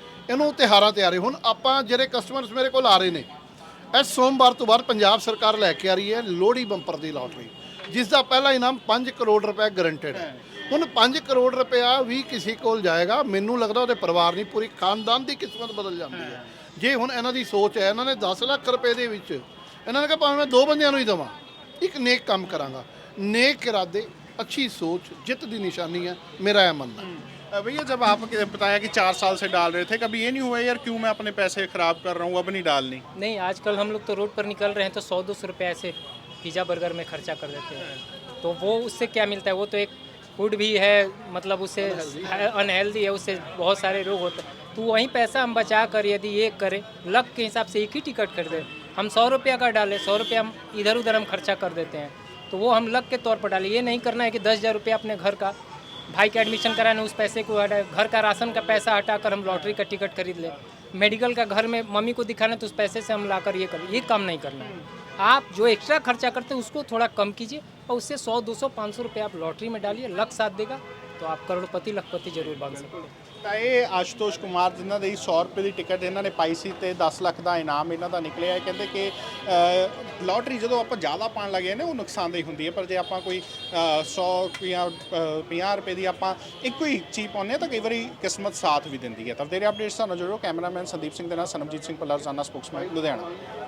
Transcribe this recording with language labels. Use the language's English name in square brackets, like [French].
[Punjabi] ਇਹਨੂੰ ਤਿਉਹਾਰਾਂ ਤੇ ਆ ਰਹੇ। ਹੁਣ ਆਪਾਂ ਜਿਹੜੇ ਕਸਟਮਰਸ ਮੇਰੇ ਕੋਲ ਆ ਰਹੇ ਨੇ, ਇਸ ਸੋਮਵਾਰ ਤੋਂ ਬਾਅਦ ਪੰਜਾਬ ਸਰਕਾਰ ਲੈ ਕੇ ਆ ਰਹੀ ਹੈ ਲੋਹੜੀ ਬੰਪਰ ਦੀ ਲਾਟਰੀ, ਜਿਸ ਦਾ ਪਹਿਲਾ ਇਨਾਮ 5 ਕਰੋੜ ਰੁਪਏ ਗਰੰਟਡ ਹੈ। ਹੁਣ 5 ਕਰੋੜ ਰੁਪਇਆ ਵੀ ਕਿਸੇ ਕੋਲ ਜਾਏਗਾ, ਮੈਨੂੰ ਲੱਗਦਾ ਉਹਦੇ ਪਰਿਵਾਰ ਨਹੀਂ, ਪੂਰੀ ਖਾਨਦਾਨ ਦੀ ਕਿਸਮਤ ਬਦਲ ਜਾਂਦੀ ਹੈ। ਜੇ ਹੁਣ ਇਹਨਾਂ ਦੀ ਸੋਚ ਹੈ, ਇਹਨਾਂ ਨੇ 10 ਲੱਖ ਰੁਪਏ ਦੇ ਵਿੱਚ ਇਹਨਾਂ ਨੇ ਕਿਹਾ ਭਾਵੇਂ ਮੈਂ 2 ਬੰਦਿਆਂ ਨੂੰ ਹੀ ਦੇਵਾਂ, ਇੱਕ ਨੇਕ ਕੰਮ ਕਰਾਂਗਾ। [Hindi] नेक इरादे, अच्छी सोच जित की निशानी है, मेरा यह मानना है। भैया जब आप बताया कि 4 साल से डाल रहे थे, कभी ये नहीं हुआ यार क्यों मैं अपने पैसे खराब कर रहा हूँ, अब नहीं डालनी? नहीं, आजकल हम लोग तो रोड पर निकल रहे हैं तो 100-200 रुपये ऐसे पिज़्ज़ा बर्गर में खर्चा कर देते हैं, तो वो उससे क्या मिलता है? वो तो एक फूड भी है, मतलब उससे अनहेल्दी है, उससे बहुत सारे रोग होते हैं। तो वहीं पैसा हम बचा कर यदि ये करें, लक के हिसाब से एक ही टिकट खरीदें, हम 100 रुपया का डालें, 100 रुपया हम इधर उधर हम खर्चा कर देते हैं, तो वो हम लक के तौर पर डालें। ये नहीं करना है कि 10,000 रुपया अपने घर का, भाई का एडमिशन कराने उस पैसे को हटा, घर का राशन का पैसा हटाकर हम लॉटरी का टिकट खरीद लें, मेडिकल का घर में मम्मी को दिखाना तो उस पैसे से हम लाकर ये करें। ये काम नहीं करना है। आप जो एक्स्ट्रा खर्चा करते हैं उसको थोड़ा कम कीजिए और उससे 100, 200, 500 रुपये आप लॉटरी में डालिए, लक साथ देगा तो आप करोड़पति लखपति जरूर बन सकते हैं। [Punjabi] ਤਾਂ ਇਹ ਆਸ਼ੂਤੋਸ਼ ਕੁਮਾਰ ਜਿਨ੍ਹਾਂ ਦੀ 100 ਰੁਪਏ ਦੀ ਟਿਕਟ ਇਹਨਾਂ ਨੇ ਪਾਈ ਸੀ ਤੇ 10 ਲੱਖ ਦਾ ਇਨਾਮ ਇਹਨਾਂ ਦਾ ਨਿਕਲਿਆ ਹੈ। ਕਹਿੰਦੇ ਕਿ ਲਾਟਰੀ ਜਦੋਂ ਆਪਾਂ ਜ਼ਿਆਦਾ ਪਾਉਣ ਲੱਗੇ ਨੇ ਉਹ ਨੁਕਸਾਨਦੇਹ ਹੁੰਦੀ ਹੈ, ਪਰ ਜੇ ਆਪਾਂ ਕੋਈ 100 ਜਾਂ 50 ਰੁਪਏ ਦੀ ਆਪਾਂ ਇੱਕੋ ਹੀ ਚੀਜ਼ ਪਾਉਂਦੇ ਹਾਂ ਤਾਂ ਕਈ ਵਾਰੀ ਕਿਸਮਤ ਸਾਥ ਵੀ ਦਿੰਦੀ ਹੈ। ਤਾਂ ਤੇਰੇ ਅਪਡੇਟਸ ਸਾਨੂੰ ਜਰੂਰ। ਕੈਮਰਾਮੈਨ ਸੰਦੀਪ ਸਿੰਘ ਦੇ ਨਾਲ ਸਨਮਜੀਤ ਸਿੰਘ ਪੱਲਾ, ਰੋਜ਼ਾਨਾ ਸਪੋਕਸਮੈਨ, ਲੁਧਿਆਣਾ।